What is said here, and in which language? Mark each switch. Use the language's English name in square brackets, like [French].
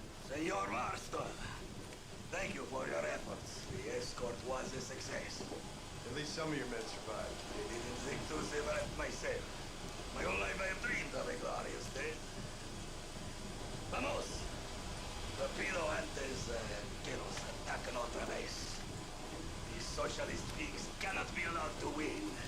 [English] Senor Marston, thank you for your efforts. The escort was a success. At least some of your men survived. I didn't think to survive myself. My whole life I have dreamed of a glorious day. [Spanish] Vamos. Torpedo antes que nos ataquen otra vez. [English] These socialist pigs cannot be allowed to win.